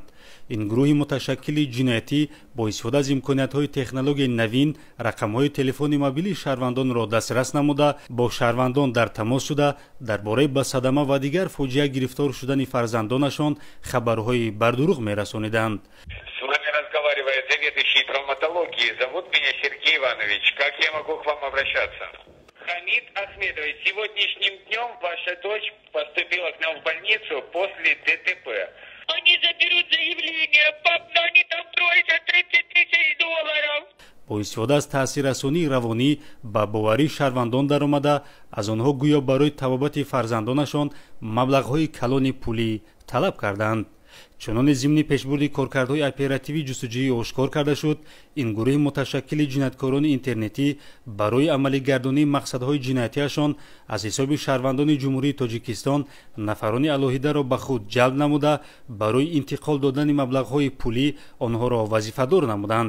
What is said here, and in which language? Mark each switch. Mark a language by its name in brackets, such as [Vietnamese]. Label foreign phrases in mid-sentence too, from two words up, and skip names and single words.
[Tajik] ин гурӯҳи муташаккили ҷиноятӣ бо истифода аз имкониятҳои технологияи навин рақамҳои телефони мобилии шаҳрвандонро дастрас намуда бо шаҳрвандон дар тамос шуда дар бораи ба садама ва дигар фоҷиа гирифтор шудани фарзандонашон хабарҳои бардурӯғ мерасониданд. [Russian] С вами разговаривает заведующий травматологии. Зовут меня Сергей Иванович. Как я могу к вам обращаться? Хамид Ахмедович, сегодняшним днем ваша дочь поступила к нам в больницу после ДТП. Они заберут заявление, пап, но они там просят $30,000. [Tajik] бо истифода аз таъсиррасонии равонӣ ба боварии шаҳрвандон даромада аз онҳо гӯё барои табобати фарзандонашон маблағҳои калони пулӣ талаб карданд. чуноне зимни пешбурди коркардҳои оперативии ҷустуҷӯӣ ошкор карда шуд, ин гурӯҳи муташаккили ҷинояткорони интернетӣ барои амалигардонии мақсадҳои ҷиноятиашон аз ҳисоби шаҳрвандони ҷумҳурии тоҷикистон нафарони алоҳидаро ба худ ҷалб намуда барои интиқол додани маблағҳои пулӣ онҳоро вазифадор намуданд.